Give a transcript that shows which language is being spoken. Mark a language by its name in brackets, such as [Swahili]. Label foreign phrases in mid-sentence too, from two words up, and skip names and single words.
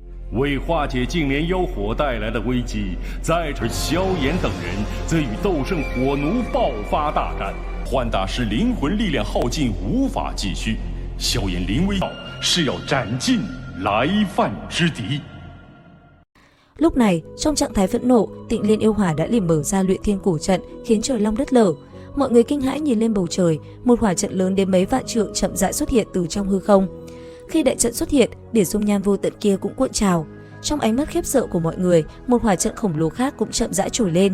[Chinese] 为化解净莲妖火带来的危机，在这萧炎等人则与斗圣火奴爆发大战。幻大师灵魂力量耗尽，无法继续。萧炎临危是要斩尽来犯之敌。 [Vietnamese] Lúc này, trong trạng thái phẫn nộ, Tịnh Liên Yêu Hỏa đã liền mở ra Luyện Thiên Cổ Trận, khiến trời long đất lở. Mọi người kinh hãi nhìn lên bầu trời, một hỏa trận lớn đến mấy vạn trượng chậm rãi xuất hiện từ trong hư không. Khi đại trận xuất hiện, biển dung nham vô tận kia cũng cuộn trào. Trong ánh mắt khiếp sợ của mọi người, một hỏa trận khổng lồ khác cũng chậm rãi trồi lên.